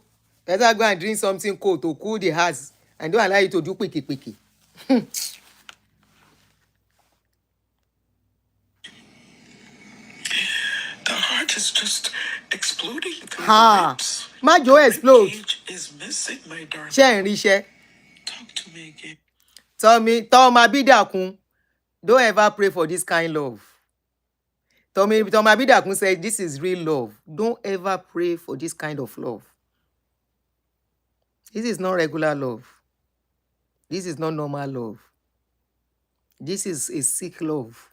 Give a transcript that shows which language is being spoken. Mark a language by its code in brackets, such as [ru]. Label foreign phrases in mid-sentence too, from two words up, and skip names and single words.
[en] Better go and drink something cold to cool the heart. And don't allow it to do quickie. The heart is just exploding through the Ha! ribs. [yo] Má [en] The [yo] jò [en] rib explode. cage is missing, my darling. [yo] Ṣé ń ríṣẹ́? [en] Talk to me again. [yo] Tọ́ ọmọ Abídàkun, [en] don't ever pray for this kind love. Tọ́mọ Abídàkun said, this is real love. Don't ever pray for this kind of love. This is not regular love. This is not normal love. This is a sick love.